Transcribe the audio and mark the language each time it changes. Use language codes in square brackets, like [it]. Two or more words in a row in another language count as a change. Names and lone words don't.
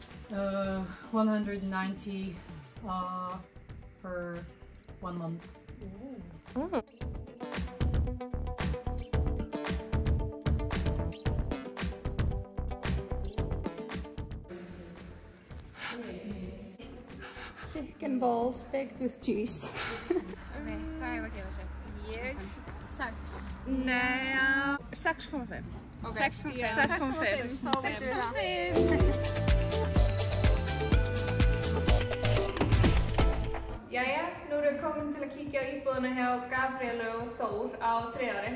[en] 190 per 1 month. Mm. Chicken balls baked with cheese. [is] Hvað hefur að gefa sig? Ég... 6. Nei, 6,5. Okay. 6,5. Þá veitum við það. Jæja, nú erum við komin til að kíkja á íbúðuna hjá Gabrielu og Þór á 3 ári.